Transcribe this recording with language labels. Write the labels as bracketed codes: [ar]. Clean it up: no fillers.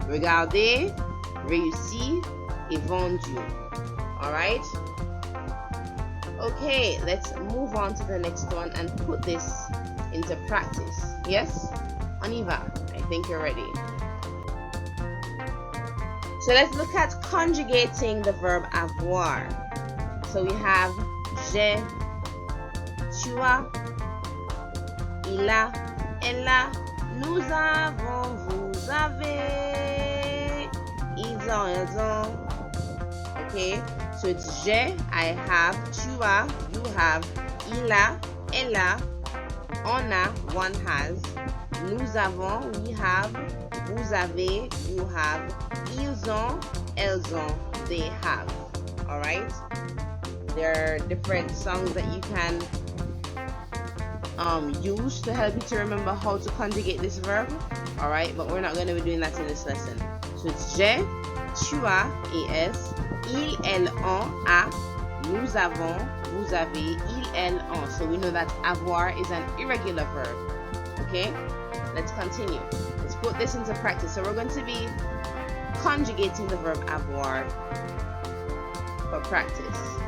[fr] Regardez, réussi, et vendu. [en] Alright? Okay, let's move on to the next one and put this into practice. Yes? [fr] On y va. [en] I think you're ready. So let's look at conjugating the verb avoir. So we have [fr] j'ai, tu as, il a, elle a, nous avons, vous avez, ils ont. Okay, [en] So it's [fr] j'ai, [en] I have, [fr] tu as, [en] you have, [fr] il a, elle a, on a, [en] one has, [fr] nous avons, [en] we have, [fr] vous avez, you have, ils ont, elles ont, [en] they have. Alright? There are different songs that you can use to help you to remember how to conjugate this verb. Alright, but we're not going to be doing that in this lesson. So it's [fr] j'ai, tu as, es, ils, elles, ont, a, nous avons, vous avez, ils, elles, ont. [en] So we know that avoir is an irregular verb. Okay? Let's continue. Let's put this into practice. So we're going to be conjugating the verb avoir for practice.